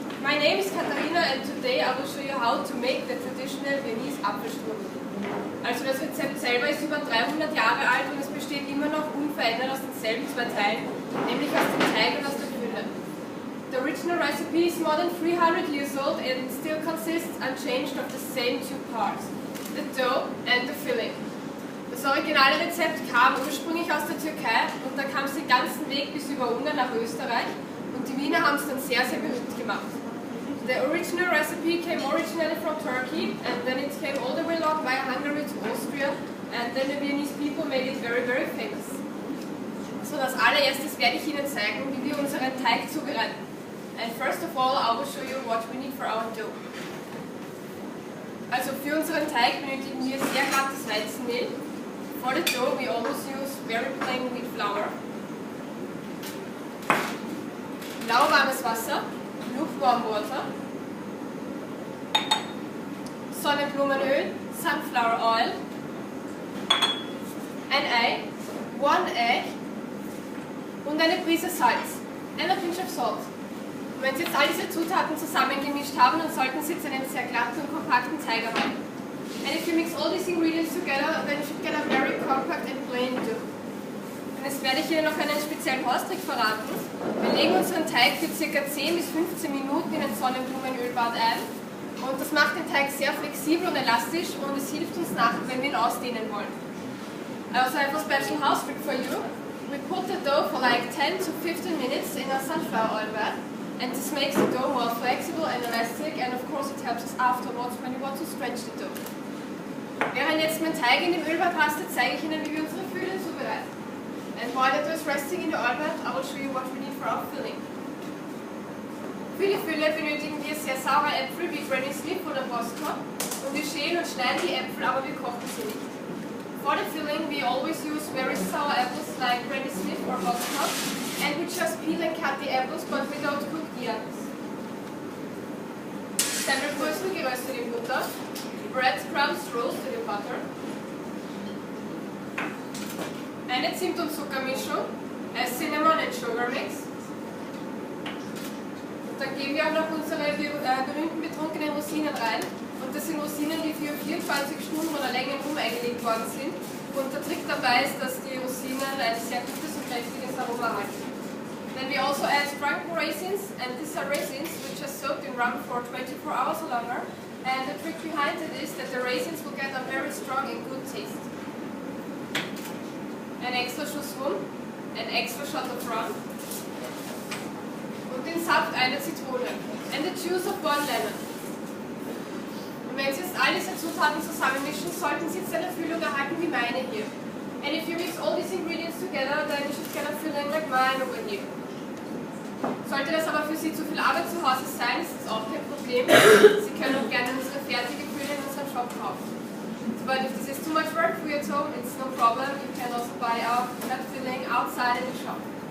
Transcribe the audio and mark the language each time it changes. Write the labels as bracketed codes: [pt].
[en] My name is Katharina and today I will show you how to make the traditional Viennese Apfelstrudel. [de] Also das Rezept selber ist über 300 Jahre alt und es besteht immer noch unverändert aus denselben zwei Teilen, nämlich aus dem Teig und aus der Fülle. [en] The original recipe is more than 300 years old and still consists unchanged of the same two parts, the dough and the filling. [de] Das originale Rezept kam ursprünglich aus der Türkei und da kam es den ganzen Weg bis über Ungarn nach Österreich und die Wiener haben es dann sehr, sehr berühmt gemacht. [en] The original recipe came originally from Turkey and then it came all the way along via Hungary to Austria and then the Viennese people made it very, very famous. [de] So, als allererstes werde ich Ihnen zeigen, wie wir unseren Teig zubereiten. [en] And first of all, I will show you what we need for our dough. [de] Also für unseren Teig benötigen wir sehr glattes Weizenmehl. [en] For the dough, we always use very plain wheat flour. [de] Lauwarmes Wasser, [en] lukewarm water. [de] Sonnenblumenöl, [en] sunflower oil. [de] Ein Ei, [en] one egg [de] und eine Prise Salz. [en] And a pinch of salt. [de] Und wenn Sie jetzt all diese Zutaten zusammengemischt haben, dann sollten Sie jetzt einen sehr glatten und kompakten Teig erhalten. [en] And if you mix all these ingredients together, then you should get a very compact and plain dough. [de] Und jetzt werde ich Ihnen noch einen speziellen Haustrick verraten. Wir legen unseren Teig für ca. 10 bis 15 Minuten in ein Sonnenblumenölbad ein. Und das macht den Teig sehr flexibel und elastisch und es hilft uns nachher, wenn wir ihn ausdehnen wollen. [en] I also have a special house trick for you. We put the dough for like 10 to 15 minutes in a sunflower oil bath. And this makes the dough more flexible and elastic and of course it helps us afterwards when you want to stretch the dough. [de] Während jetzt mein Teig in dem Ölbad rastet, zeige ich Ihnen, wie wir unsere Fülle zubereiten. [en] And while the dough is resting in the oil bath, I will show you what we need for our filling. [de] Für die Fülle benötigen wir sehr saure Äpfel wie Granny Smith oder Bosco und wir schälen und schneiden die Äpfel, aber wir kochen sie nicht. [en] For the filling, we always use very sour apples like Granny Smith or Bosco and we just peel and cut the apples, but we don't cook the apples. [de] Semmelbrösel geröstet in Butter. [en] Breadcrumbs roasted in butter. [de] Eine Zimt- und Zuckermischung, [en] a cinnamon and sugar mix. [de] Und dann geben wir auch noch unsere berühmten betrunkenen Rosinen rein. Und das sind Rosinen, die für 24 Stunden oder länger eingelegt worden sind. Und der Trick dabei ist, dass die Rosinen ein sehr gutes und kräftiges Aroma erhalten. [en] Then we also add drunken raisins, and these are raisins which are soaked in rum for 24 hours or longer. And the trick behind it is that the raisins will get a very strong and good taste. [de] Ein extra Schuss Rum, ein [en] extra shot of rum [de] und den Saft einer Zitrone. [en] And the juice of one lemon. [de] Und wenn Sie jetzt all diese Zutaten zusammenmischen, sollten Sie jetzt eine Füllung erhalten wie meine hier. [en] And if you mix all these ingredients together, then you should get a filling like mine over here. [de] Sollte das aber für Sie zu viel Arbeit zu Hause sein, ist das auch kein Problem. Sie können auch gerne unsere fertige Fülle in unserem Shop kaufen. [en] But if this is too much work for you at home, it's no problem. You can also buy that filling outside in the shop.